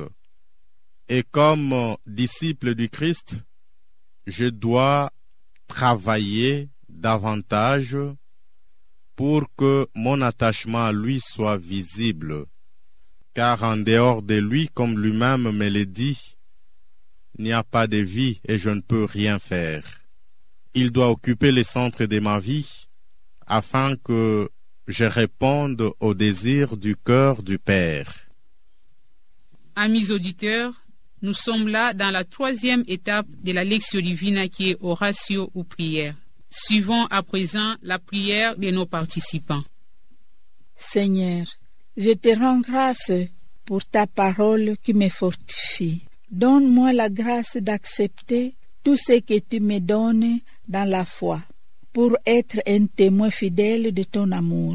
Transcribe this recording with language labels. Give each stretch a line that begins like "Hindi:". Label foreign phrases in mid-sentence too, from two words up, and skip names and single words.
French: Et comme disciple du Christ, je dois travailler davantage pour que mon attachement à lui soit visible, car en dehors de lui, comme lui-même me le dit, il n'y a pas de vie et je ne peux rien faire. Il doit occuper le centre de ma vie afin que je réponde aux désirs du cœur du Père. Amis auditeurs, nous sommes là dans la troisième étape de la Lectio Divina qui est oratio ou prière. Suivons à présent la prière de nos participants. Seigneur, je te rends grâce pour ta parole qui me fortifie. Donne-moi la grâce d'accepter tout ce que tu me donnes dans la foi, pour être un témoin fidèle de ton amour.